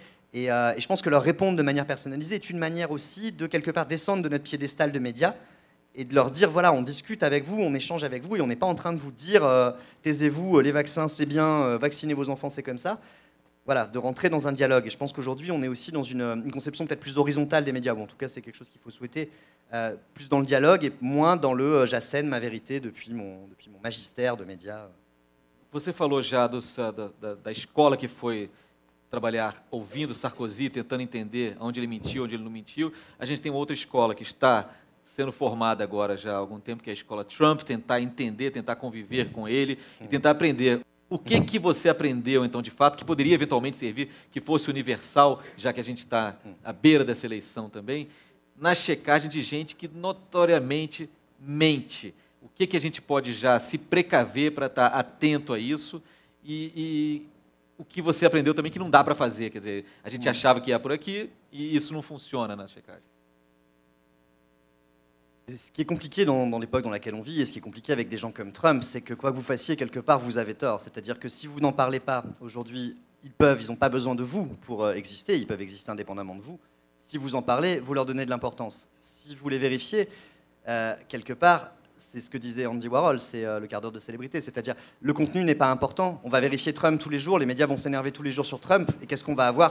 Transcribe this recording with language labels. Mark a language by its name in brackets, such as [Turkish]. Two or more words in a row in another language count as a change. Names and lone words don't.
[French] Et je pense que leur répondre de manière personnalisée est une manière aussi de quelque part descendre de notre piédestal de médias et de leur dire, voilà, on discute avec vous, on échange avec vous, et on n'est pas en train de vous dire, taisez-vous, les vaccins c'est bien, vaccinez vos enfants c'est comme ça. Voilà, de rentrer dans un dialogue. Et je pense qu'aujourd'hui, on est aussi dans une conception peut-être plus horizontale des médias, ou en tout cas, c'est quelque chose qu'il faut souhaiter, plus dans le dialogue et moins dans le j'assène ma vérité depuis mon magistère de médias. [Portuguese] Você falou já da escola que foi trabalhar ouvindo Sarkozy, tentando entender onde ele mentiu, onde ele não mentiu. A gente tem uma outra escola que está sendo formada agora já há algum tempo, que é a escola Trump, tentar entender, tentar conviver com ele e tentar aprender. O que você aprendeu, então, de fato, que poderia eventualmente servir, que fosse universal, já que a gente está à beira dessa eleição também, na checagem de gente que notoriamente mente? O que a gente pode já se precaver para estar atento a isso? E o que você aprendeu também que não dá para fazer? Quer dizer, a gente achava que ia por aqui e isso não funciona na checagem. [French] Ce qui est compliqué dans l'époque dans laquelle on vit, et ce qui est compliqué avec des gens comme Trump, c'est que quoi que vous fassiez, quelque part, vous avez tort. C'est-à-dire que si vous n'en parlez pas aujourd'hui, ils n'ont pas besoin de vous pour exister, ils peuvent exister indépendamment de vous. Si vous en parlez, vous leur donnez de l'importance. Si vous les vérifiez, quelque part, c'est ce que disait Andy Warhol, c'est le quart d'heure de célébrité, c'est-à-dire le contenu n'est pas important, on va vérifier Trump tous les jours, les médias vont s'énerver tous les jours sur Trump, et qu'est-ce qu'on va avoir?